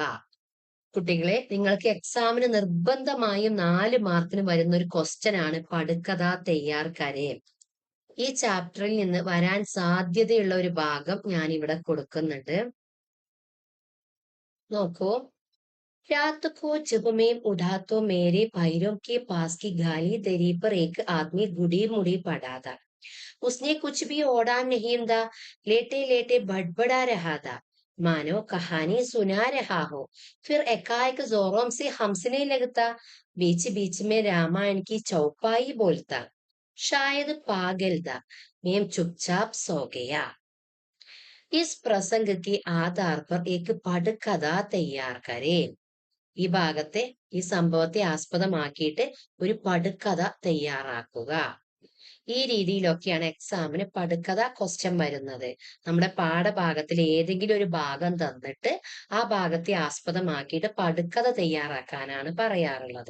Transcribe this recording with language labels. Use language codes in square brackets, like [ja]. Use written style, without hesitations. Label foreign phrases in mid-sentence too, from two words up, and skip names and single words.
[ml] കുട്ടികളെ നിങ്ങൾക്ക് എക്സാമിന് നിർബന്ധമായും 4 മാർക്കിന് വരുന്ന ഒരു ക്വസ്റ്റ്യൻ ആണ് പടുക്കഥ [hi] तैयार करें. [ml] ഈ ചാപ്റ്ററിൽ നിന്ന് വരാൻ സാധ്യതയുള്ള ഒരു ഭാഗം ഞാൻ ഇവിടെ കൊടുക്കുന്നുണ്ട്. നോക്കൂ. [hi] रात को जब मैं उठा तो मेरे पैरों के पास की गाली दरी पर एक आदमी गुड़ी मुड़ी पड़ा था. उसने कुछ भी ओढ़ा नहीं था. लेटे लेटे बड़बड़ा रहा था मानो कहानी सुना रहा हो. फिर एकाएक जोरों से हंसने लगता. बीच बीच में रामायण की चौपाई बोलता. शायद पागल था. मैं चुपचाप सो गया. इस प्रसंग के आधार पर एक पटकथा तैयार करें. [ml] ഈ ഭാഗത്തെ ഈ സംഭവത്തെ ആസ്പദമാക്കിയിട്ട് ഒരു പടുക്കഥ തയ്യാറാക്കുക. ഈ രീതിയിലൊക്കെയാണ് എക്സാമിന് പടുക്കഥ ക്വസ്റ്റ്യൻ വരുന്നത്. നമ്മുടെ പാഠഭാഗത്തിൽ ഏതെങ്കിലും ഒരു ഭാഗം തന്നിട്ട് ആ ഭാഗത്തെ ആസ്പദമാക്കിയിട്ട് പടുക്കഥ തയ്യാറാക്കാനാണ് പറയാറുള്ളത്.